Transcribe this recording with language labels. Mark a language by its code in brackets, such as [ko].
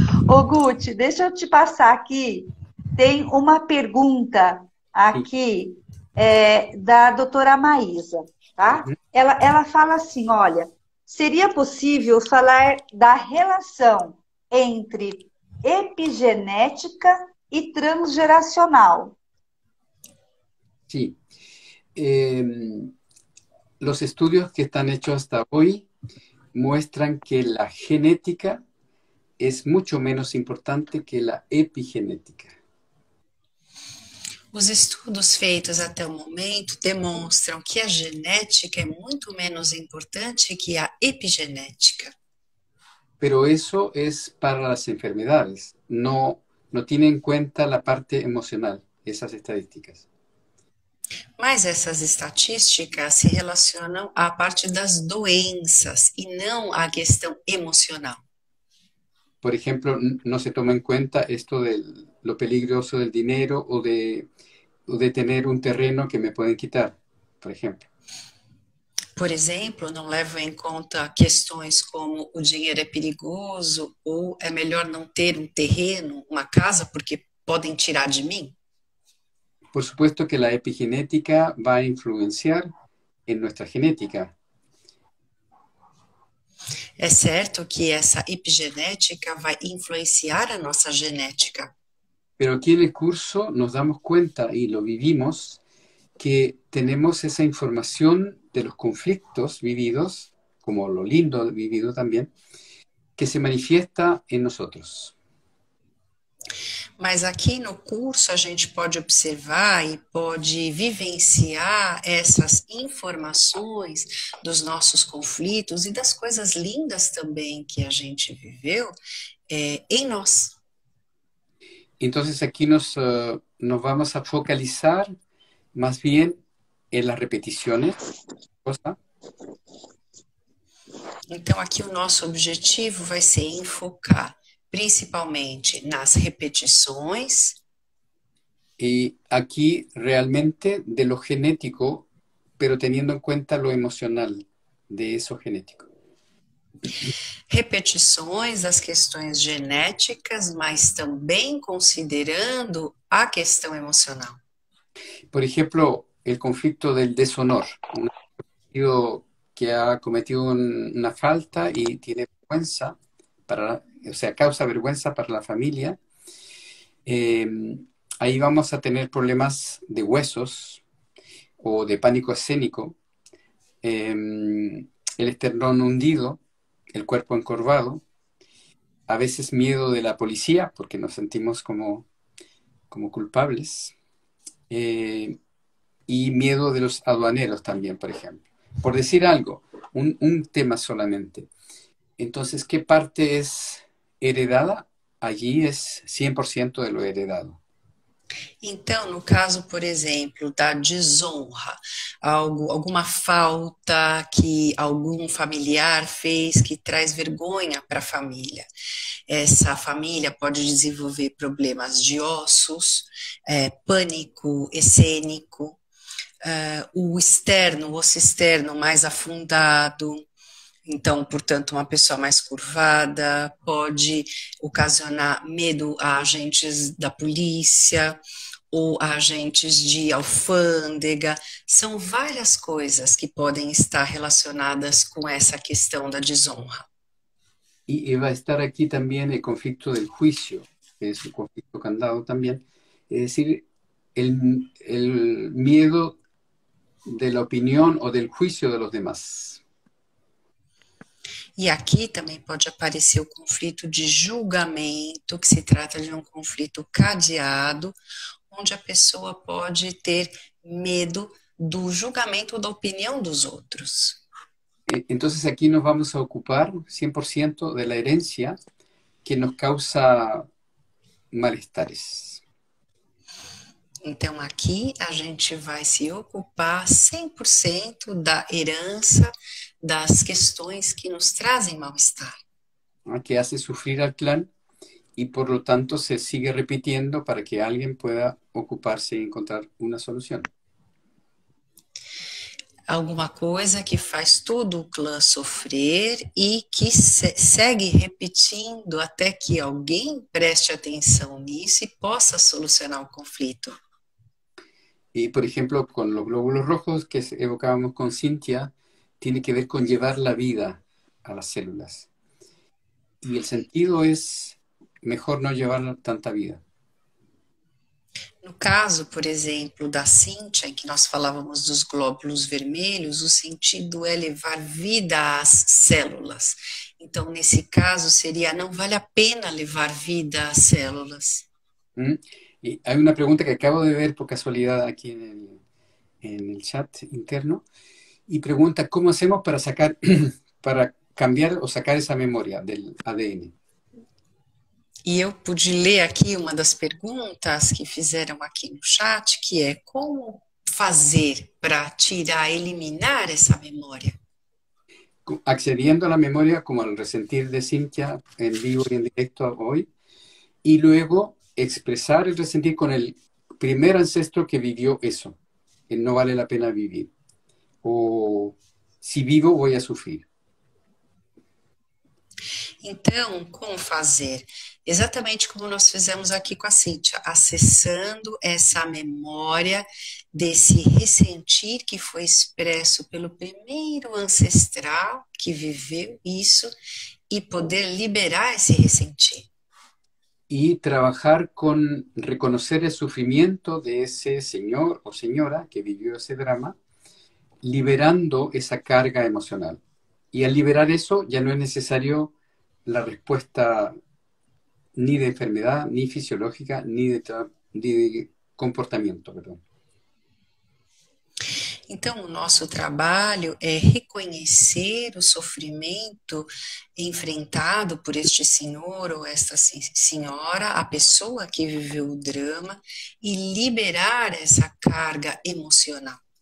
[pt] Ô, Guti, deixa eu te passar aqui. Tem uma pergunta aqui da doutora Maísa, tá? Ela fala assim, olha, seria possível falar da relação entre epigenética e transgeracional? [es] Sí. Los estudios que están hechos hasta hoy muestran que la genética es mucho menos importante que la epigenética. [pt] Os estudos feitos até o momento demonstram que a genética é muito menos importante que a epigenética. [es] Pero eso es para las enfermedades, no tiene en cuenta la parte emocional, esas estadísticas. [pt] Mas essas estatísticas se relacionam à parte das doenças e não à questão emocional. [es] Por ejemplo, no se toma en cuenta esto de lo peligroso del dinero o de tener un terreno que me pueden quitar, por ejemplo. [pt] Por exemplo, não levam em conta questões como o dinheiro é perigoso ou é melhor não ter um terreno, uma casa, porque podem tirar de mim. [es] Por supuesto que la epigenética va a influenciar en nuestra genética. [pt] É certo que essa epigenética vai influenciar a nossa genética. [es] Pero aquí en el curso nos damos cuenta y lo vivimos que tenemos esa información de los conflictos vividos, como lo lindo vivido también, que se manifiesta en nosotros. [pt] Mas aqui no curso a gente pode observar e pode vivenciar essas informações dos nossos conflitos e das coisas lindas também que a gente viveu em nós. [es] Entonces aquí nos vamos a focalizar más bien en las repeticiones. [pt] Então aqui o nosso objetivo vai ser enfocar principalmente nas repetições. [es] Y aquí realmente de lo genético, pero teniendo en cuenta lo emocional de eso genético. [pt] Repetições das questões genéticas, mas também considerando a questão emocional. [es] Por ejemplo, el conflicto del deshonor. Un individuo que ha cometido una falta y tiene vergüenza, o sea, causa vergüenza para la familia. Ahí vamos a tener problemas de huesos o de pánico escénico, el esternón hundido, el cuerpo encorvado, a veces miedo de la policía porque nos sentimos como culpables, y miedo de los aduaneros también, por ejemplo. Por decir algo, un tema solamente. Entonces, ¿qué parte es heredada? Allí es 100% de lo heredado. [pt] Então, no caso, por exemplo, da desonra, alguma falta que algum familiar fez que traz vergonha para a família. Essa família pode desenvolver problemas de ossos, pânico escênico, o osso externo mais afundado. Então, portanto, uma pessoa mais curvada pode ocasionar medo a agentes da polícia ou a agentes de alfândega. São várias coisas que podem estar relacionadas com essa questão da desonra. [es] Y va a estar aquí también el conflicto del juicio, que es un conflicto candado también. Es decir, el miedo de la opinión o del juicio de los demás. [pt] E aqui também pode aparecer o conflito de julgamento, que se trata de um conflito cadeado, onde a pessoa pode ter medo do julgamento ou da opinião dos outros. [es] Entonces aquí nos vamos a ocupar 100% de la herencia que nos causa malestares. [pt] Então aqui a gente vai se ocupar 100% da herança, das questões que nos trazem mal-estar. [es] Que hace sufrir al clan y por lo tanto se sigue repitiendo para que alguien pueda ocuparse y encontrar una solución. [pt] Alguma coisa que faz todo o clã sofrer e que segue repetindo até que alguém preste atenção nisso e possa solucionar o conflito. [es] Y por ejemplo, con los glóbulos rojos que evocábamos con Cintia, tiene que ver con llevar la vida a las células. Y el sentido es mejor no llevar tanta vida. [pt] No caso, por exemplo, da Cíntia, em que nós falávamos dos glóbulos vermelhos, o sentido é levar vida às células. Então, nesse caso, seria não vale a pena levar vida às células. [es] Y hay una pregunta que acabo de ver por casualidad aquí en el chat interno, y pregunta, ¿cómo hacemos para cambiar o sacar esa memoria del ADN? [pt] E eu pude ler aqui uma das perguntas que fizeram aqui no chat, que é como fazer para tirar, eliminar essa memória? [es] Accediendo a la memoria como al resentir de Cintia en vivo y en directo hoy, y luego expresar el resentir con el primer ancestro que vivió eso, que no vale la pena vivir, o si vivo voy a sufrir. [pt] Então, como fazer? Exatamente como nós fizemos aqui com a Cíntia, acessando essa memória desse ressentir que foi expresso pelo primeiro ancestral que viveu isso e poder liberar esse ressentir. [es] Y trabajar con reconocer el sufrimiento de ese señor o señora que vivió ese drama, liberando esa carga emocional. Y al liberar eso ya no es necesario la respuesta ni de enfermedad, ni fisiológica, ni de comportamento, perdón. [pt] Então, o nosso trabalho é reconhecer o sofrimento enfrentado por este senhor ou esta senhora, a pessoa que viveu o drama, e liberar essa carga emocional.